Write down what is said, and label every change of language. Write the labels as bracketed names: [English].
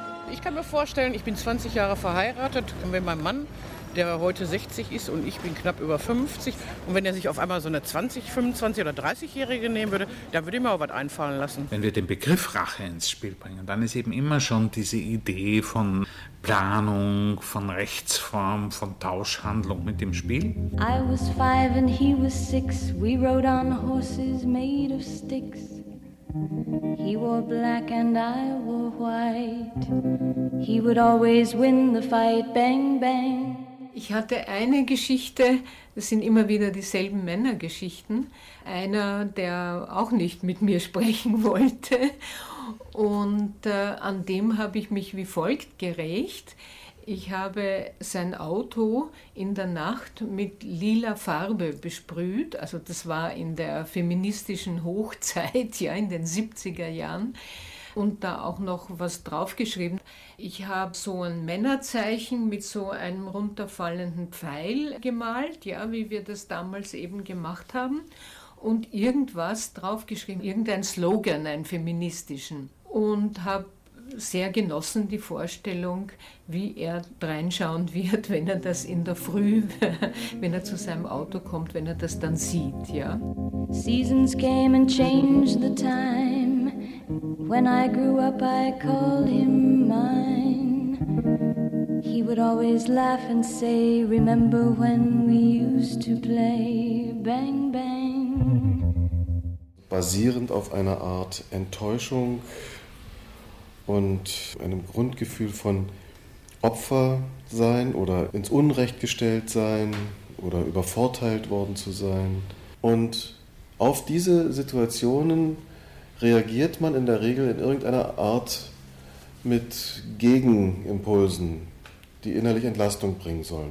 [German] Ich kann mir vorstellen, ich bin 20 Jahre verheiratet, und wenn mein Mann, der heute 60 ist und ich bin knapp über 50, und wenn er sich auf einmal so eine 20, 25 oder 30-Jährige nehmen würde, da würde ich mir auch was einfallen lassen. Wenn wir den Begriff Rache ins Spiel bringen, dann ist eben immer schon diese Idee von Planung, von Rechtsform, von Tauschhandlung mit dem Spiel. [English] I was 5 and he was 6, we rode on horses made of sticks. He wore black and I wore white. He would always win the fight, bang, bang. [German] Ich hatte eine Geschichte, das sind immer wieder dieselben Männergeschichten. Einer, der auch nicht mit mir sprechen wollte. Und an dem habe ich mich wie folgt gerächt. Ich habe sein Auto in der Nacht mit lila Farbe besprüht. Also das war in der feministischen Hochzeit, ja, in den 70er Jahren. Und da auch noch was draufgeschrieben. Ich habe so ein Männerzeichen mit so einem runterfallenden Pfeil gemalt, ja, wie wir das damals eben gemacht haben. Und irgendwas draufgeschrieben, irgendein Slogan, einen feministischen. Und habe sehr genossen die Vorstellung, wie er reinschauen wird, wenn er das in der Früh, wenn er zu seinem Auto kommt, wenn er das dann sieht, ja. [English] Seasons came and changed the time. When I grew up, I called him mine. He would always laugh and say, remember when we used to play, bang, bang. [German] Basierend auf einer Art Enttäuschung und einem Grundgefühl von Opfer sein oder ins Unrecht gestellt sein oder übervorteilt worden zu sein. Und auf diese Situationen reagiert man in der Regel in irgendeiner Art mit Gegenimpulsen, die innerlich Entlastung bringen sollen.